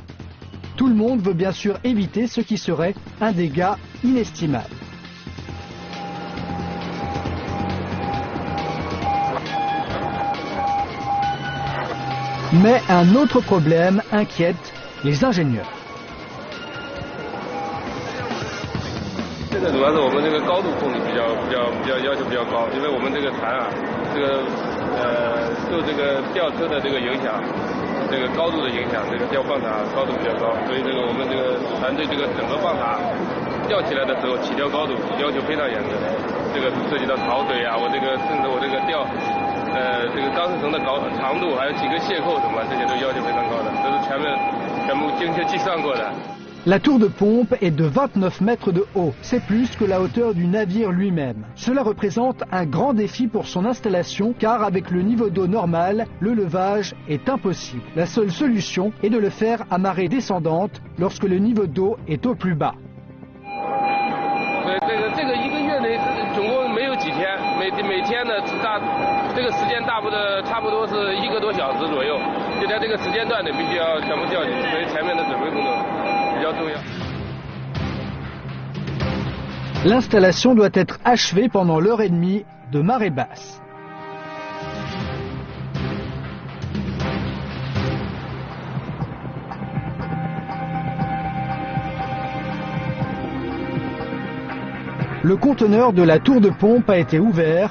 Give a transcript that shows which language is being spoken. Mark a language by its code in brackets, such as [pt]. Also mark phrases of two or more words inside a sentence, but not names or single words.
[fr] Tout le monde veut bien sûr éviter ce qui serait un dégât inestimable. Mais un autre problème inquiète les ingénieurs. [zh] 这个主要是我们这个高度控制要求比较高，因为我们这个船啊，受这个吊车的这个影响，这个高度的影响，这个吊泵塔高度比较高，所以这个我们这个船对这个整个泵塔吊起来的时候起吊高度要求非常严格，这个涉及到潮水啊，我这个甚至我这个吊这个钢丝绳的长度，还有几个卸扣什么，这些都要求非常高的，这是全部精确计算过的。 [fr] La tour de pompe est de 29 mètres de haut. C'est plus que la hauteur du navire lui-même. Cela représente un grand défi pour son installation car avec le niveau d'eau normal, le levage est impossible. La seule solution est de le faire à marée descendante lorsque le niveau d'eau est au plus bas. [zh] 这个1个月内总共没有几天，每天呢这个时间差不多是1个多小时左右，就在这个时间段内必须要全部吊起，所以前面的准备工作。 [fr] L'installation doit être achevée pendant l'heure et demie de marée basse. Le conteneur de la tour de pompe a été ouvert.